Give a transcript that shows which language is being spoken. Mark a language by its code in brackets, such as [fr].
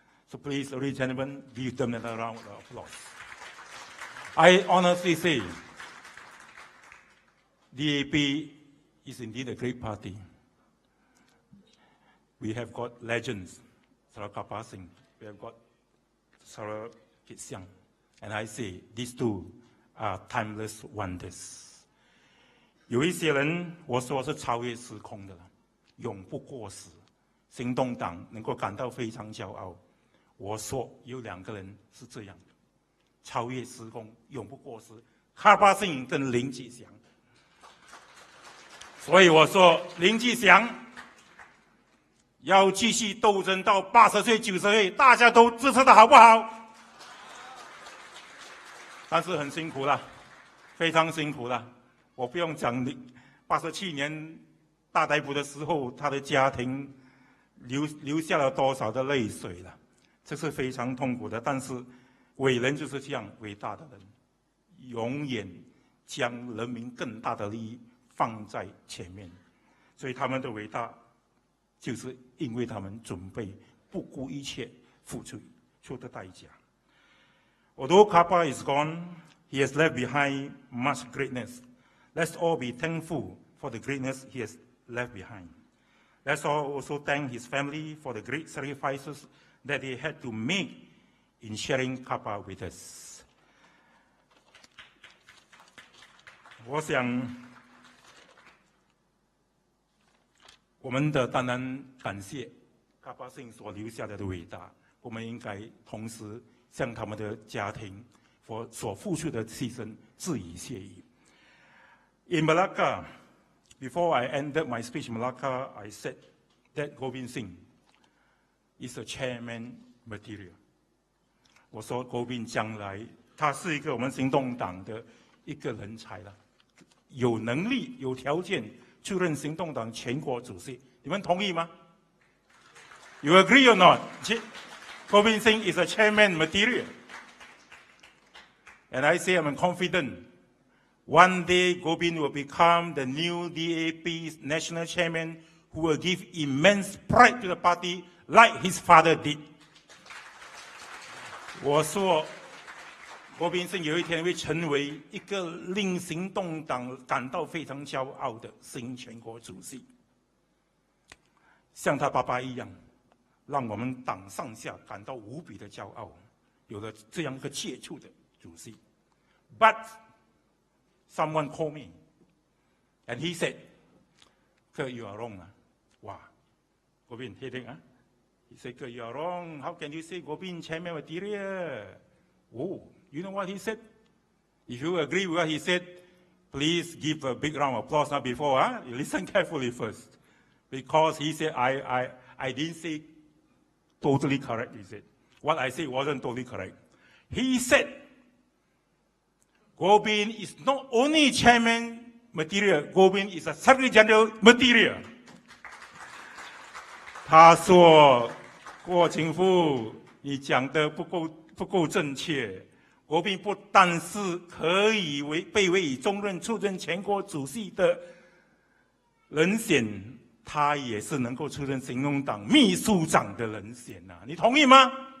[en] So please, ladies and gentlemen, give them another round of applause. I honestly say, DAP is indeed a great party. We have got legends, Sarah Karpal Singh, we have got Sarah Kit Siang, and I say these two are timeless wonders. [zh] 有一些人我说是超越时空的，永不过时。行动党能够感到非常骄傲。我说有2个人是这样的，超越时空，永不过时。 Karpal Singh跟林继祥。所以我说林继祥要继续斗争到80岁、90岁，大家都支持他好不好？但是很辛苦了，非常辛苦了。我不用讲，87年大逮捕的时候，他的家庭流下了多少的泪水了，这是非常痛苦的。但是伟人就是这样伟大的人，永远将人民更大的利益放在前面，所以他们的伟大就是因为他们准备不顾一切付出的代价。 [en] Although Karpal is gone, he has left behind much greatness. Let's all be thankful for the greatness he has left behind. Let's all also thank his family for the great sacrifices that they had to make in sharing Karpal with us. [zh] 我想，我们的当然感谢Karpal Singh所留下来的伟大，我们应该同时向他们的家庭所付出的牺牲致以谢意。 [en] In Malacca, before I ended my speech in Malacca, I said that Gobind Singh is a chairman material. [zh] 我说Gobind将来他是一个我们行动党的一个人才了，有能力、有条件出任行动党全国主席。你们同意吗？ [en] You agree or not? Gobind Singh is a chairman material. And I say I'm confident one day Gobind will become the new DAP's national chairman who will give immense pride to the party like his father did. [zh] 我说Gobind Singh 有一天会成为一个令行动党感到非常骄傲的新全国主席，像他爸爸一样，让我们党上下感到无比的骄傲，有了这样一个杰出的主席。 [en] But someone called me, and he said, "Sir, you are wrong." 哇 ，Gobind heading He said, "You are wrong. How can you say Gobind chairman material?" Oh, you know what he said? If you agree with what he said, please give a big round of applause now before. You listen carefully first. Because he said, I didn't say totally correct, he said. What I said wasn't totally correct. He said, Gobind is not only chairman material, Gobind is a Secretary General material. [zh] 他说，郭清富，你讲的不够正确。国宾不但是可以被委以中任出任全国主席的人选，他也是能够出任行动党秘书长的人选呐。你同意吗？